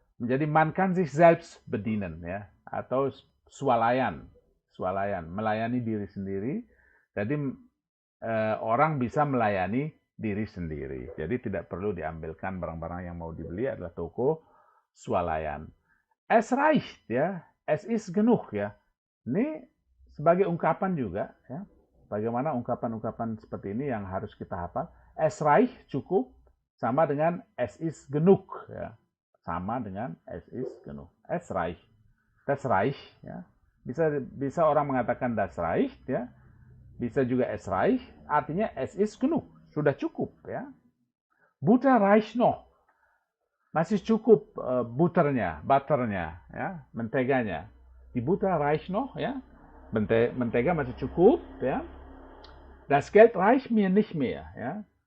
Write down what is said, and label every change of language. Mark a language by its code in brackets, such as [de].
[id] Menjadi [de] man kann sich selbst bedienen [id] ya, atau swalayan, melayani diri sendiri. Jadi orang bisa melayani diri sendiri. Jadi tidak perlu diambilkan barang-barang yang mau dibeli, adalah toko swalayan. [de] Es reicht ya, es ist genug ya. [id] Ini sebagai ungkapan juga ya. Bagaimana ungkapan-ungkapan seperti ini yang harus kita hafal. [de] Es reicht, [id] cukup, sama dengan [de] es ist genug. Ya. [id] Sama dengan [de] es ist genug. Es reicht. Das reicht. Ya. [id] Bisa orang mengatakan [de] das reicht. Ya. [id] Bisa juga [de] es reicht. Artinya es ist genug. [id] Sudah cukup. [de] Ya. Butter reicht noch. [id] masih cukup butternya, ya, menteganya. [de] Die Butter reicht noch, [id] ya. Mentega masih cukup, ya. [de] Das Geld reicht mir nicht mehr, ya.